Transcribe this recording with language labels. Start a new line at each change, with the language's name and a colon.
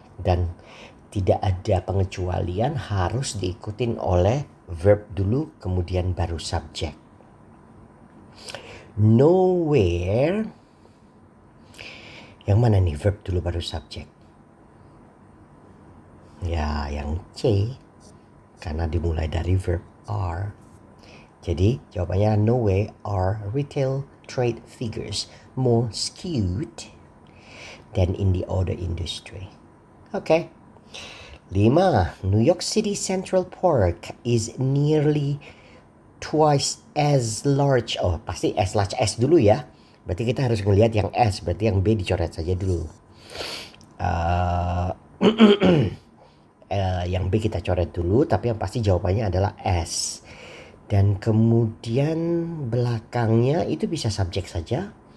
Indonesian: Dan tidak ada pengecualian, harus diikutin oleh verb dulu kemudian baru subject. Nowhere, yang mana nih verb dulu baru subject? Ya, yang C, karena dimulai dari verb are. Jadi jawabannya
English: nowhere are retail trade figures more skewed than in the other industry. Okay. 5. New York City Central Park is nearly twice as large.
Indonesian: Oh, pasti
English: as large as
Indonesian: dulu ya. Berarti kita harus melihat yang S. Berarti yang B dicoret saja dulu. Yang B kita coret dulu. Tapi yang pasti jawabannya adalah S. Dan kemudian belakangnya itu bisa subjek saja.